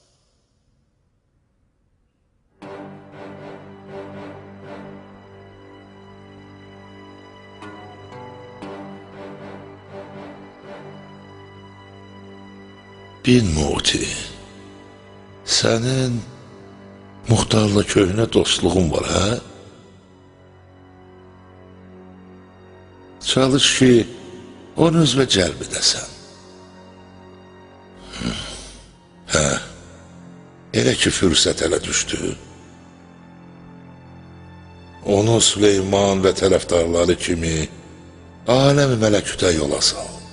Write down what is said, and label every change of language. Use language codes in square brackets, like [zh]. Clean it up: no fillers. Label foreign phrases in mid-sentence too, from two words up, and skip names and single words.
[tr] Bin Muti, senin muhtarla köhne dostluğun var ha? [az] Çalış ki onu özünə cəlb edəsən. Elə ki fürsət ələ düşdü. Onu Süleyman və tərəfdarları kimi aləm-i mələkütə yola sal.